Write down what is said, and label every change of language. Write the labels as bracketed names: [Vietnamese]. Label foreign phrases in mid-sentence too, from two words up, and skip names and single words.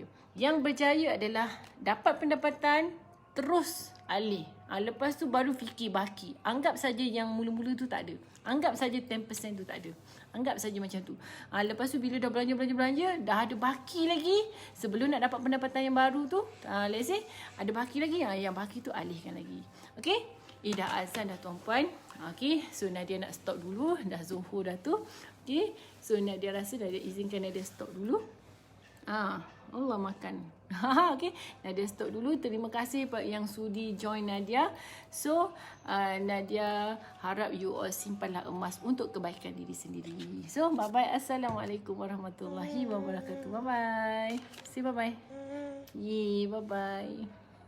[Malay] Yang berjaya adalah dapat pendapatan, terus alih. Lepas tu baru fikir baki. Anggap saja yang mula-mula tu tak ada. Anggap saja 10% tu tak ada. Anggap saja macam tu. Lepas tu bila dah belanja, dah ada baki lagi. Sebelum nak dapat pendapatan yang baru tu, [English] let's say [Malay] ada baki lagi. Yang baki tu alihkan lagi. Okay? Dah azan dah tuan-puan. Okay, so Nadia nak stop dulu. Dah Zuhur dah tu. Okay, so Nadia rasa Nadia izinkan Nadia stop dulu. Allah makan. Okay, Nadia stop dulu. Terima kasih yang sudi join Nadia. So, Nadia harap [English] you all [Malay] simpanlah emas untuk kebaikan diri sendiri. So, bye-bye. [Arabic] السلام عليكم ورحمة الله وبركاته. [English] Bye-bye. Say bye-bye. Yee, bye-bye.